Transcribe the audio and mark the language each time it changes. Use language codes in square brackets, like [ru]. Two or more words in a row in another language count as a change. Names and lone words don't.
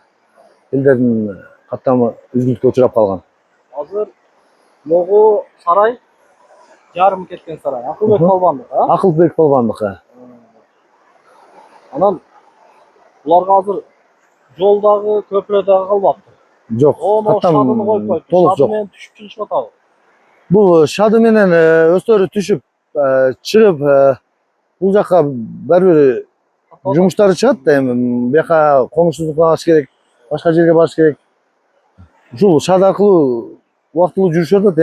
[ky] Элдердин каттамы үзгүлтүккө учурап калган. Азыр могу сарай жарым кеткен сарай. Акылбек Балбандык, а? Акылбек Балбандык. Анан буларга азыр жолдагы, көпүрөдөгү калбаптыр. Жоқ, Оны шадыны коюп коюптур. толук Шады жок. менен түшүп чыгышып атабы. Бул шады менен өздөрү түшүп чыгып бул жака баары бир жумуштары чыгат да, эми бияка коңшулукка барыш керек, башка жерге барыш керек. Ушул шад аркылуу убактылуу жүрүшүп атат.